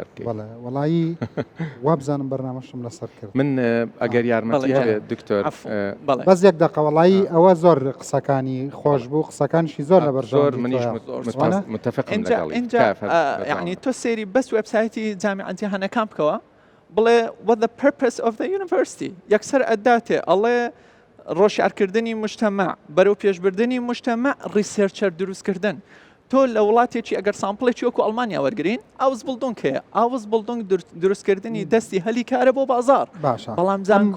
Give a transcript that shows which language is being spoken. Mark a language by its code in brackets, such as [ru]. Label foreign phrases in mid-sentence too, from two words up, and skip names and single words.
[ckb] وڵایی وابزانم بەرنامەشم لەسەر کرد من ئەگەر یارمەتی هەبێت دکتۆر بەس یەک دقە وڵایی ئەوە زۆر قسەکانی خۆش بوو قسەکانشی زۆر لە زۆر منیش متفقم اینجا یعنی تۆ سێری بەس وێبسایتی جامیعە جیهانەکان بکەوە بڵێ [en] what the purpose of the university [ckb] یەکسەر ئەداتێ ئەڵێ ڕۆشارکردنی مجتەمع بەرەو پێشبردننی مجتەمع ریسێرچەر دروستکردن تۆ لە وڵاتێکی ئەگەر سامپڵێکی وەکو ئەڵمانیا وەرگین ئاوز بڵدۆنگ هەیە ئاوز بڵدۆنگ دروستکردنی دەستی هەلی کارە بۆ بازار باشە بەڵام زانکۆ